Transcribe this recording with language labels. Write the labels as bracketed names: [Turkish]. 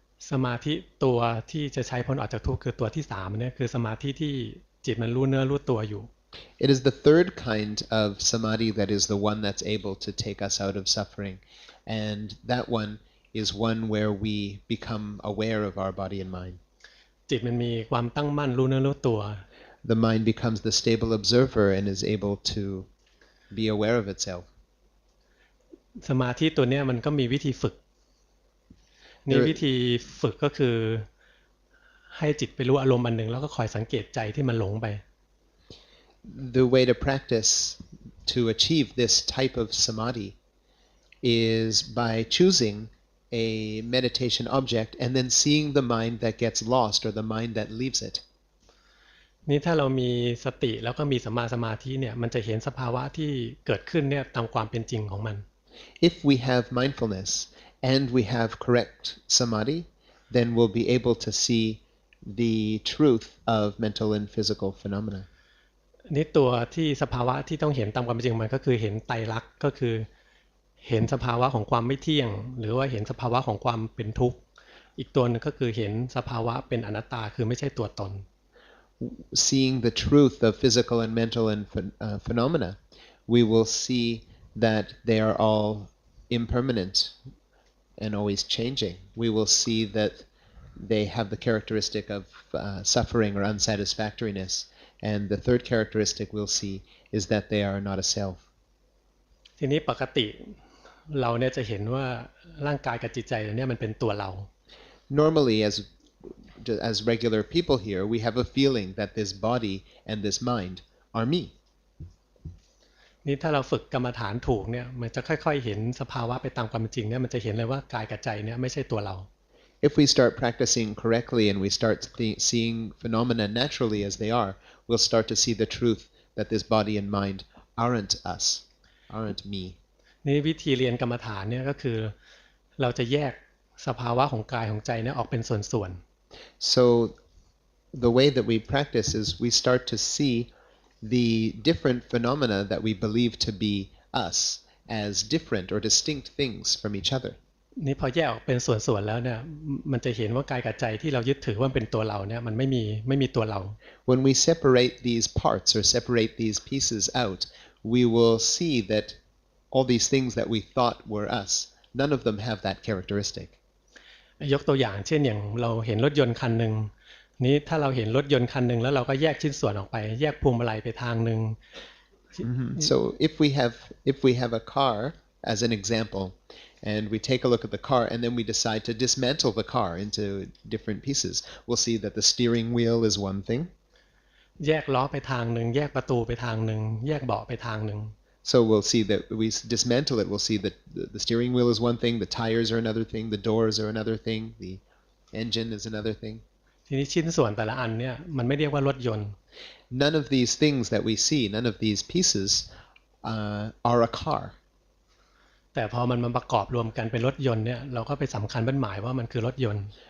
[Thai] สมาธิตัวที่จะใช้พ้นออกจากทุกข์คือตัวที่3เนี่ยคือสมาธิที่จิตมันรู้เนื้อรู้ตัวอยู่ [English] It is the third kind of samadhi that is the one that's able to take us out of suffering, and that one is one where we become aware of our body and mind. [Thai] จิตมันมีความตั้งมั่นรู้เนื้อรู้ตัว [English] The mind becomes the stable observer and is able to be aware of itself. [Thai] สมาธิตัวเนี้ยมันก็มีวิธีฝึกนี่วิธีฝึกก็คือให้จิตไปรู้อารมณ์อันหนึ่งแล้วก็คอยสังเกตใจที่มันหลงไป [English] The way to practice to achieve this type of samadhi is by choosing a meditation object and then seeing the mind that gets lost or the mind that leaves it. [Thai] นี่ถ้าเรามีสติแล้วก็มีสัมมาสมาธิเนี่ยมันจะเห็นสภาวะที่เกิดขึ้นเนี่ยตามความเป็นจริงของมัน [English] If we have mindfulness and we have correct samadhi, then we'll be able to see the truth of mental and physical phenomena. [Thai] นี่ตัวที่สภาวะที่ต้องเห็นตามความเป็นจริงมันก็คือเห็นไตรลักษณ์ก็คือเห็นสภาวะของความไม่เที่ยงหรือว่าเห็นสภาวะของความเป็นทุกข์อีกตัวนึงก็คือเห็นสภาวะเป็นอนัตตาคือไม่ใช่ตัวตน [English] Seeing the truth of physical and mental and phenomena, we will see that they are all impermanent and always changing. We will see that they have the characteristic of suffering or unsatisfactoriness. And the third characteristic we'll see is that they are not a self. [Thai] ทีนี้ปกติเราเนี่ยจะเห็นว่าร่างกายกับจิตใจเนี่ยมันเป็นตัวเรา [English] Normally, as regular people here, we have a feeling that this body and this mind are me. [Thai] นี่ถ้าเราฝึกกรรมฐานถูกเนี่ยมันจะค่อยๆเห็นสภาวะไปตามความจริงเนี่ยมันจะเห็นเลยว่ากายกับใจเนี่ยไม่ใช่ตัวเรา [English] If we start practicing correctly and we start seeing phenomena naturally as they are, we'll start to see the truth that this body and mind aren't us, aren't me. [Thai] นี่วิธีเรียนกรรมฐานเนี่ยก็คือเราจะแยกสภาวะของกายของใจเนี่ยออกเป็นส่วน [English] So the way that we practice is we start to see the different phenomena that we believe to be us as different or distinct things from each other. [Thai] นี่พอแยกออกเป็นส่วนๆแล้วเนี่ยมันจะเห็นว่ากายกับใจที่เรายึดถือว่าเป็นตัวเราเนี่ยมันไม่มีตัวเรา [English] When we separate these parts or separate these pieces out, we will see that all these things that we thought were us, none of them have that characteristic. [Thai] ยกตัวอย่างเช่นอย่างเราเห็นรถยนต์คันหนึ่งนี้ถ้าเราเห็นรถยนต์คันหนึ่งแล้วเราก็แยกชิ้นส่วนออกไปแยกพวงมาลัยไปทางหนึ่ง [English] So if we have a car as an example, and we take a look at the car, and then we decide to dismantle the car into different pieces, we'll see that the steering wheel is one thing. [Thai] แยกล้อไปทางหนึ่งแยกประตูไปทางหนึ่งแยกเบาะไปทางหนึ่ง [English] So we'll see that we dismantle it. We'll see that the steering wheel is one thing, the tires are another thing, the doors are another thing, the engine is another thing. [Thai] ทีนี้ชิ้นส่วนแต่ละอันเนี่ยมันไม่เรียกว่ารถยนต์ [English] None of these things that we see, none of these pieces are a car. [Thai] แต่พอมันมาประกอบรวมกันเป็นรถยนต์เนี่ยเราก็ไปสำคัญบั้นหมายว่ามันคือรถยนต์